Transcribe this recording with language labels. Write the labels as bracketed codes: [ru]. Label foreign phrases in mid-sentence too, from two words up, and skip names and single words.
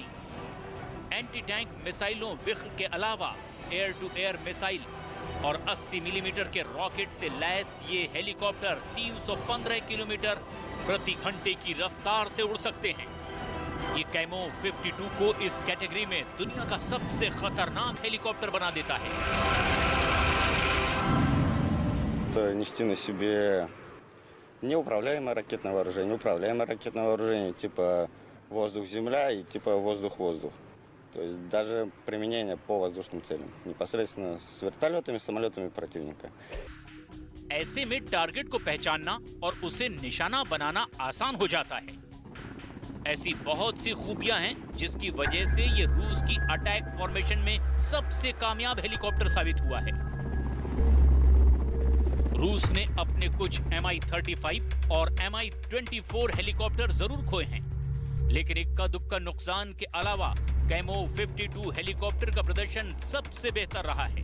[hi] एंटी टैंक मिसाइलों विख्र के अलावा [en] air to air [hi] मिसाइल और 80 मिलीमीटर के रॉकेट से लैस ये हेलीकॉप्टर 315 किलोमीटर प्रति घंटे की रफ्तार से उड़ सकते हैं। ये कैमोव 52 को इस कैटेगरी में दुनिया का सबसे खतरनाक हेलीकॉप्टर बना देता है। [ru] Это нести на себе неуправляемое ракетное вооружение, типа воздух-земля и типа воздух-воздух. То есть даже применение по воздушным целям, непосредственно с вертолетами, самолетами противника. [hi] ऐसे में टारगेट को पहचानना और उसे निशाना बनाना आसान हो जाता है। ऐसी बहुत सी खूबियां हैं जिसकी वजह से ये रूस की अटैक फॉर्मेशन में सबसे कामयाब हेलीकॉप्टर साबित हुआ है। रूस ने अपने कुछ Mi-35 और Mi-24 हेलीकॉप्टर जरूर खोए हैं, लेकिन इक्का दुक्का नुकसान के अलावा कैमोव 52 हेलीकॉप्टर का प्रदर्शन सबसे बेहतर रहा है।